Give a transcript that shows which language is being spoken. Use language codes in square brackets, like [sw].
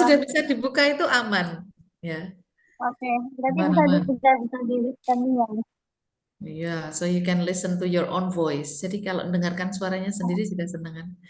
[id] sudah bisa dibuka itu aman. Ya. Oke, berarti Aman. bisa dilihatkan ya, Miss. Iya, [en] so you can listen to your own voice. [id] Jadi kalau mendengarkan suaranya sendiri juga senang kan.